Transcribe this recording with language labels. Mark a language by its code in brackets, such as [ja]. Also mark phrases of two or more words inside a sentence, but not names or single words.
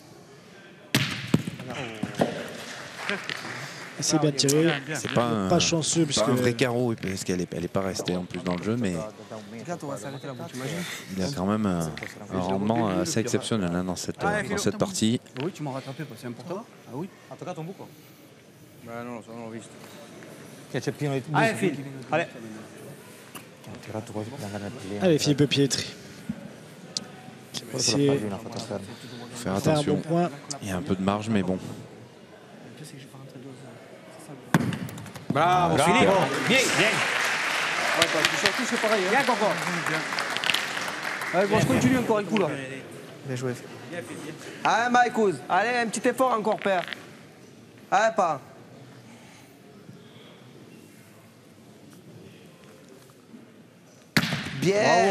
[fr] Et c'est bien tiré. C'est pas Pas chanceux puisque un vrai carreau, parce qu'elle est pas restée en plus dans le jeu, mais Regarde, on va s'arrêter là, tu imagines? il a quand même un rendement assez exceptionnel hein, dans cette partie. Oui, tu m'as rattrapé, c'est important. Ah oui. [it] Ha toccato un buco? Ma non lo so, non l'ho visto. Che c'è pieno di [fr] Allez, Phil. Allez. [it] Ha tirato così per andare nel pallino. [fr] allez, Philippe Pietri. Qui va essayer de Faire faire un bon attention, point. il y a un peu de marge, mais bon. Bravo, super. [it] Filippo. Vieni. [fr] Surtout, c'est pareil. Viens, Coco. Allez, bon, je continue encore un coup là. Bien joué. Allez, Maïkouz. Allez, un petit effort encore, père. Allez, pas. Bien.